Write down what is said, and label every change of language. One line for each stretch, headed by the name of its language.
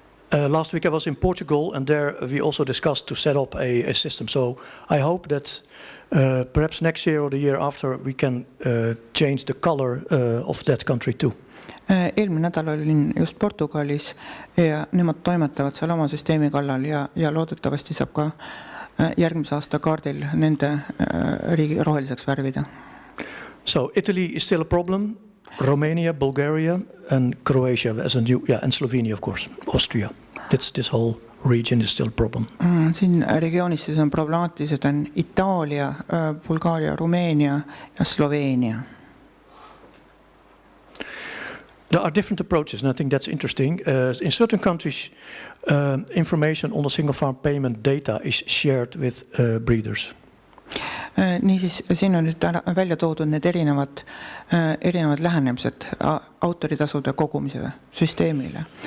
English: Last week I was in Portugal and there we also discussed to set up a system. So I hope that perhaps next year or the year after we can change the color of that country too.
Estonian: Eelmine nädal olin just Portugalis ja nemad toimetavad seal oma süsteemi kallal ja loodetavasti saab ka järgmise aasta kaardil nende riigi roheliseks värvida.
English: So Italy is still a problem. Romania, Bulgaria and Croatia as a new, and Slovenia of course, Austria. This whole region is still a problem.
Estonian: Siin regioonis siis on problemaatilised on Itaalia, Bulgaaria, Rumeenia ja Sloveenia.
English: There are different approaches and I think that's interesting. In certain countries information on the single farm payment data is shared with breeders.
Estonian: Niisiis, siin on nüüd välja toodud need erinevad lähenemised autoritasude kogumise süsteemile.